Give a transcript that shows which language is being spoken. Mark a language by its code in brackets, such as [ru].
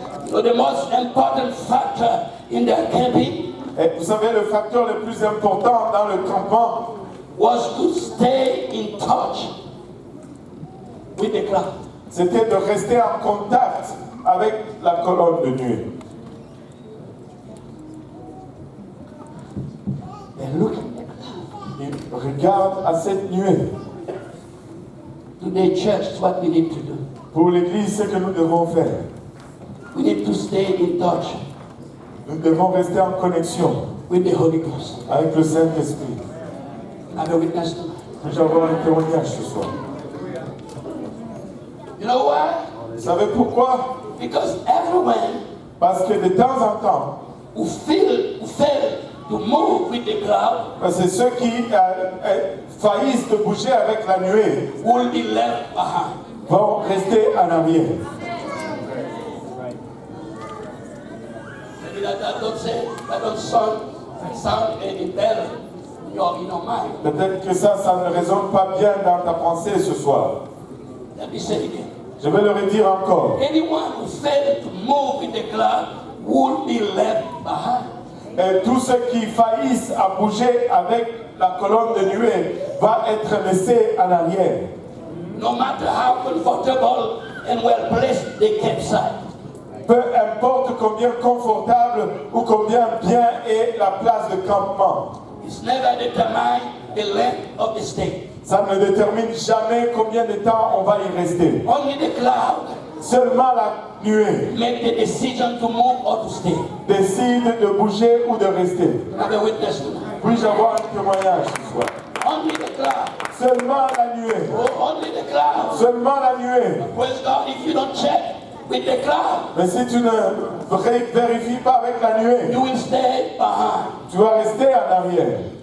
[en] So the most important factor in their camping [fr] Et vous savez, le facteur le plus important dans le campement, [en] was to stay in touch with the cloud. [fr] c'était de rester en contact avec la colonne de nuée. [en] And look at the cloud. [fr] Et regarde à cette nuée. [en] Today, church, is what we need to do. [fr] Pour l'Église, c'est ce que nous devons faire. [en] We need to stay in touch [fr] Nous devons rester en connexion [en] with the Holy Ghost. [fr] avec le Saint-Esprit. [en] Have a witness tonight. [fr] Nous avons un témoignage ce soir. [en] You know why? [fr] Vous savez pourquoi? [en] Because everyone [fr] Parce que de temps en temps, [en] who fail to move with the cloud [fr] parce que ceux qui faillissent de bouger avec la nuée [en] will be left behind. [fr] vont rester en arrière. [en] Maybe that don't sound any better in your mind. [fr] Peut-être que ça ne résonne pas bien dans ta pensée ce soir. [en] Let me say it again. [fr] Je vais le redire encore. [en] Anyone who failed to move with the cloud will be left behind. [fr] Et tous ceux qui faillissent à bouger avec la colonne de nuée va être laissé en arrière. [en] No matter how comfortable and well placed they campsite. [fr] Peu importe combien confortable ou combien bien est la place de campement. [en] It's never determined the length of the stay. [fr] Ça ne détermine jamais combien de temps on va y rester. [en] Only the cloud [fr] Seulement la nuée [en] make the decision to move or to stay. [fr] décide de bouger ou de rester. [en] Have a witness tonight. [fr] Puis-je avoir un témoignage ce soir? [en] Only the cloud. [fr] Seulement la nuée. [en] Oh, only the cloud. [fr] Seulement la nuée. [en] Praise God, if you don't check with the cloud, [fr] Mais si tu ne vérifies pas avec la nuée, [en] you will stay behind. [fr] tu vas rester en arrière.